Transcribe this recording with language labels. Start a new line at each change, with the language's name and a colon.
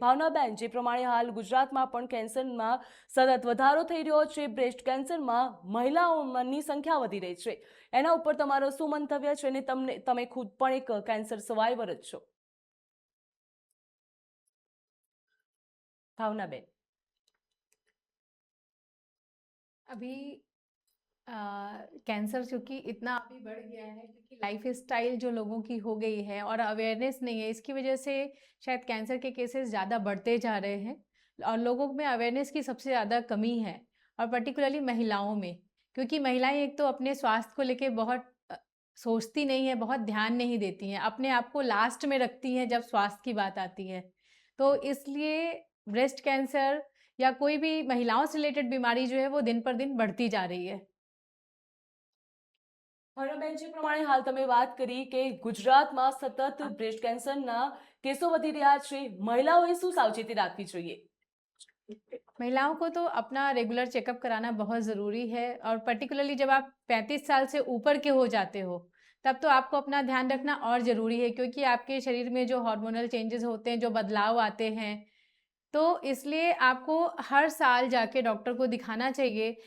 Gujarati: ભાવનાબેન, જે પ્રમાણે હાલ ગુજરાતમાં પણ કેન્સરમાં સતત વધારો થઈ રહ્યો છે, બ્રેસ્ટ કેન્સરમાં મહિલાઓની સંખ્યા વધી રહી છે, એના ઉપર તમારો શું મંતવ્ય છે? અને તમે ખુદ પણ એક કેન્સર સર્વાઈવર જ છો, ભાવનાબેન।
Hindi: अभी कैंसर क्योंकि इतना अभी बढ़ गया है क्योंकि लाइफ स्टाइल जो लोगों की हो गई है और अवेयरनेस नहीं है, इसकी वजह से शायद कैंसर के केसेस ज़्यादा बढ़ते जा रहे हैं। और लोगों में अवेयरनेस की सबसे ज़्यादा कमी है, और पर्टिकुलरली महिलाओं में, क्योंकि महिलाएं एक तो अपने स्वास्थ्य को लेके बहुत सोचती नहीं है, बहुत ध्यान नहीं देती हैं, अपने आप को लास्ट में रखती हैं जब स्वास्थ्य की बात आती है। तो इसलिए ब्रेस्ट कैंसर या कोई भी महिलाओं से रिलेटेड बीमारी जो है वो दिन पर दिन बढ़ती जा रही है।
Gujarati: હરણબેન, જે પ્રમાણે હાલ તમે વાત કરી કે ગુજરાતમાં સતત બ્રેસ્ટ કેન્સરના કેસો વધી રહ્યા છે, મહિલાઓએ શું સાવચેતી રાખવી જોઈએ?
Hindi: महिलाओं को तो अपना रेगुलर चेकअप कराना बहुत ज़रूरी है, और पर्टिकुलरली जब आप 35 साल से ऊपर के हो जाते हो तब तो आपको अपना ध्यान रखना और ज़रूरी है, क्योंकि आपके शरीर में जो हार्मोनल चेंजेस होते हैं, जो बदलाव आते हैं, तो इसलिए आपको हर साल जाके डॉक्टर को दिखाना चाहिए।